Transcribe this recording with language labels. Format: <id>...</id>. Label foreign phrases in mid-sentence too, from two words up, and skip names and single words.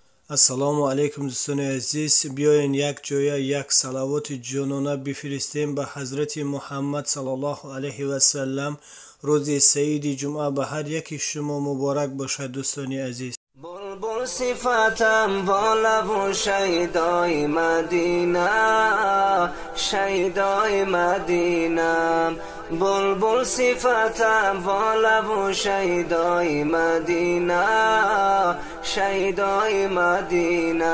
<tg>ассалому алайкум дӯстони азиз, биёен як ҷоя як салавоти ҷонона бифиристем ба ҳазрати муҳаммад саллаллоҳу алайҳи васалам. рӯзи саиди ҷумъа ба ҳар яки шумо муборак бошад дӯстони азиз.</tg> <fa>بلبل صفتم والب و شیدای مدینه، شیدای مدینه. بلبل صفتم والب و شیدای مدینه، شیدای مدینه.</fa>